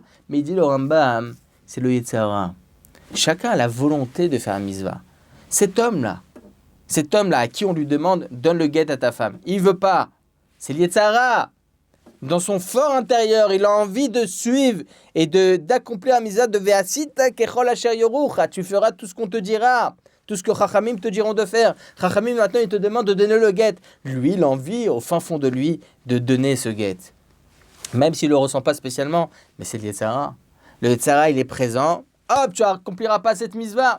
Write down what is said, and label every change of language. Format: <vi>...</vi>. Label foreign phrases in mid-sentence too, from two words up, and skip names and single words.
<fr>Mais il dit le Rambam, c'est le Yetzirah. Chacun a la volonté de faire un mitzvah. Cet homme-là à qui on lui demande, donne le guet à ta femme. Il veut pas. C'est le Yetzirah. Dans son fort intérieur, il a envie de suivre et d'accomplir la mitzvah de</fr> <he>Ve'asita kechol asher yorucha.</he> <fr>Tu feras tout ce qu'on te dira, tout ce que Chachamim te diront de faire. Chachamim maintenant, il te demande de donner le guet. Lui, il a envie, au fin fond de lui, de donner ce guet. Même s'il ne le ressent pas spécialement, mais c'est le Yetzirah. Le Yetzirah, il est présent. Hop, tu n'accompliras pas cette mitzvah.</fr>